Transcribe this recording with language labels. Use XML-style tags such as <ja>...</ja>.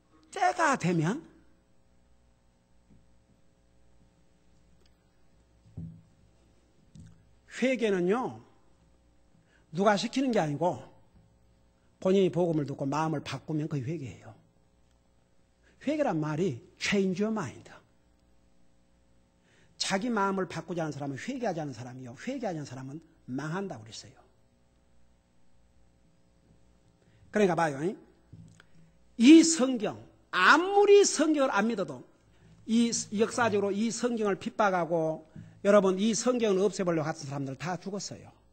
<ko>때가 되면 회개는요 누가 시키는 게 아니고 본인이 복음을 듣고 마음을 바꾸면 그게 회개예요. 회개란 말이</ko> <en>change your mind.</en> <ko>자기 마음을 바꾸지 않은 사람은 회개하지 않은 사람이요 회개하지 않은 사람은 망한다고 그랬어요. 그러니까 봐요. 이 성경, 아무리 성경을 안 믿어도 이 역사적으로 이 성경을 핍박하고 여러분 이 성경을 없애보려고 하던 사람들 다 죽었어요.</ko>